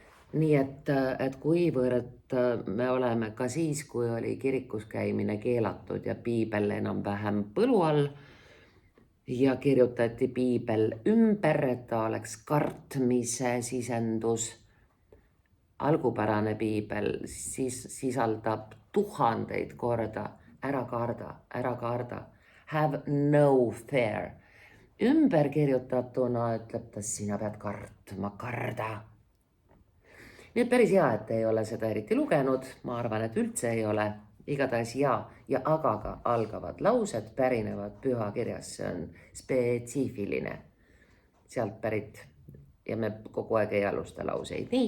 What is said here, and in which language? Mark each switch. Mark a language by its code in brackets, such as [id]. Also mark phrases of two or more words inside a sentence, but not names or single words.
[et] Nii et kuivõrd me oleme ka siis, kui oli kirikus käimine keelatud ja piibel enam-vähem põlu all ja kirjutati piibel ümber, et ta oleks kartmise sisendus. Algupärane piibel sisaldab 1000 korda ära karda, [en] have no fear. [et] Ümberkirjutatuna ütleb ta, sina pead kartma, karda. Nii et päris hea, et ei ole seda eriti lugenud, ma arvan, et üldse ei ole. Igatahes ja agaga algavad laused pärinevad pühakirjas, see on spetsiifiline sealt pärit ja me kogu aeg ei alusta lauseid nii.